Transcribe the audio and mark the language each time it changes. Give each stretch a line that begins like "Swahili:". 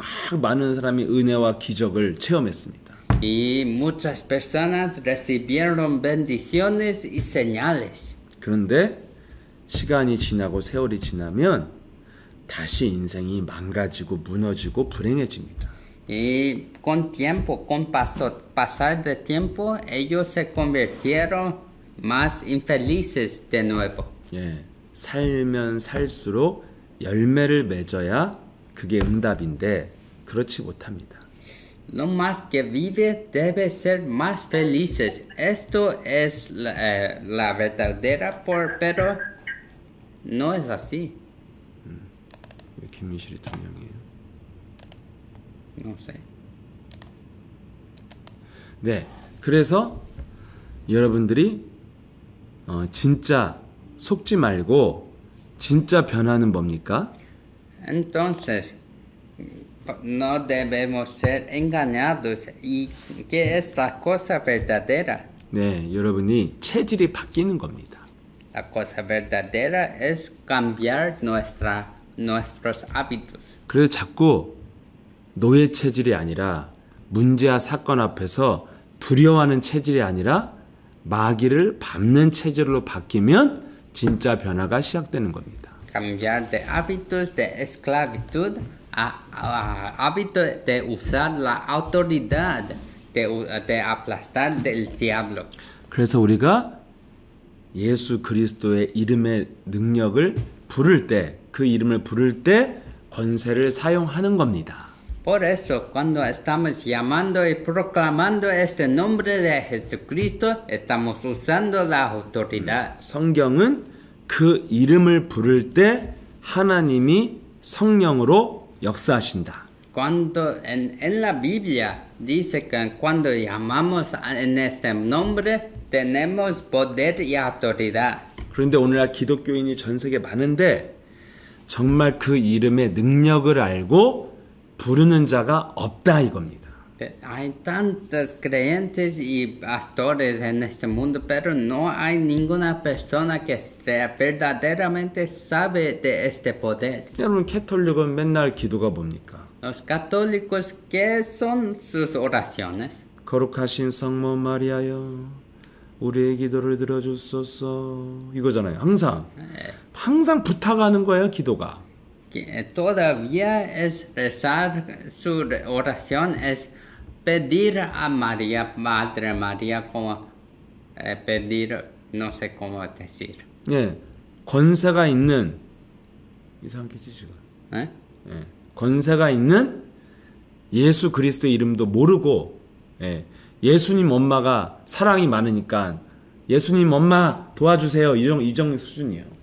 Korean: 막 많은 사람이 은혜와 기적을 체험했습니다.
Spanish: Y muchas personas recibieron bendiciones y señales.
Korean: 그런데 시간이 지나고 세월이 지나면 다시 인생이 망가지고 무너지고 불행해집니다.
Spanish: Y con tiempo, con pasar de tiempo, ellos se convirtieron más infelices de nuevo.
Korean: 예, 살면 살수록 열매를 맺어야 그게 응답인데 그렇지 못합니다.
Spanish: Lo más que vive debe ser más felices. Esto es la verdadera, pero no es así.
Korean: 김민실이 두 명이에요.
Spanish: No sé.
Korean: 네, 그래서 여러분들이 진짜 속지 말고 진짜 변화는 뭡니까?
Spanish: Entonces, no debemos ser engañados. ¿Y qué es la cosa verdadera?
Korean: 네, 여러분이 체질이 바뀌는 겁니다.
Spanish: La cosa verdadera es cambiar nuestros hábitos.
Korean: 그래서 자꾸 노예 체질이 아니라 문제와 사건 앞에서 두려워하는 체질이 아니라 마귀를 밟는 체질로 바뀌면 진짜 변화가 시작되는 겁니다.
Spanish: Cambiar de hábitos de esclavitud a hábitos de usar la autoridad, de aplastar del diablo.
Korean: 그래서 우리가 예수 그리스도의 이름의 능력을 부를 때, 그 이름을 부를 때 권세를 사용하는 겁니다.
Spanish: Por eso, cuando estamos llamando y proclamando este nombre de Jesucristo, estamos usando la autoridad.
Korean: 성경은 그 이름을 부를 때 하나님이 성령으로 역사하신다.
Spanish: Cuando en la Biblia dice que cuando llamamos en este nombre, tenemos poder y autoridad.
Korean: 그런데 오늘날 기독교인이 전 세계 많은데 정말 그 이름의 능력을 알고 부르는 자가 없다 이겁니다.
Spanish: Hay tantos creyentes y pastores en este mundo, pero no hay ninguna persona que verdaderamente sabe de este poder.
Korean: 여러분 캐톨릭은 맨날 기도가 뭡니까?
Spanish: Los católicos, ¿qué son sus oraciones?
Korean: 거룩하신 성모 마리아여 우리의 기도를 들어주소서 이거잖아요. 항상 부탁하는 거예요. 기도가.
Spanish: Que todavía es rezar, su oración es pedir a María, Madre María, como pedir, no sé cómo decir.
Korean: 예, 권세가 있는 이상하게 지금. 예, 권세가 있는 예수 그리스도의 이름도 모르고, 예, 예수님 엄마가 사랑이 많으니까 예수님 엄마 도와주세요 이 정도 수준이에요.